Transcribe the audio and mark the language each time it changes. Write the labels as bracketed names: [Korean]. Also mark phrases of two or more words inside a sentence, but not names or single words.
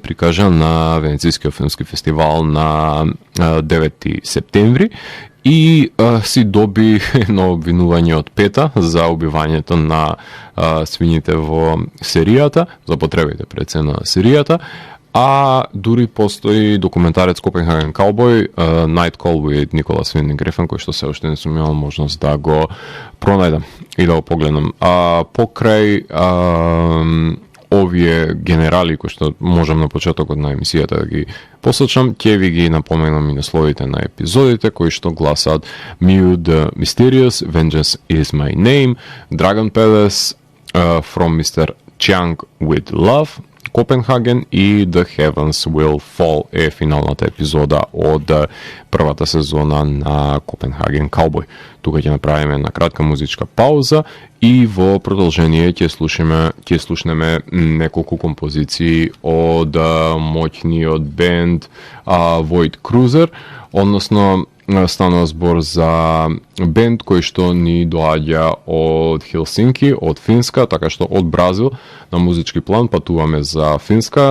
[Macedonian] прикажа на Венецискиот филмски фестивал на 9 септември и си доби едно обвинување од ПЕТА за убивањето на свињите во серијата, за потребите пред се на серијата, а дури постои документарец Copenhagen Cowboy, Night Call with Nicholas Winding Refn, кој што се уште не сум имал можност да го пронајдам и да го погледнам. Покрај овие генерали кои што можам на почетокот на емисијата да ги посочам, ќе ви ги напоменам и насловите на епизодите кои што гласат Mew the Mysterious, Vengeance is my name, Dragon Palace, From Mr. Chiang with Love, Copenhagen и The Heavens Will Fall е финалната епизода од првата сезона на Copenhagen Cowboy. Тука ќе направиме една кратка музичка пауза и во продолжение ќе слушнеме неколку композиции од моќниот бенд Void Cruiser, односно станува збор за бенд кој што ни доаѓа од Хелсинки, од Финска, така што од Бразил на музички план патуваме за Финска.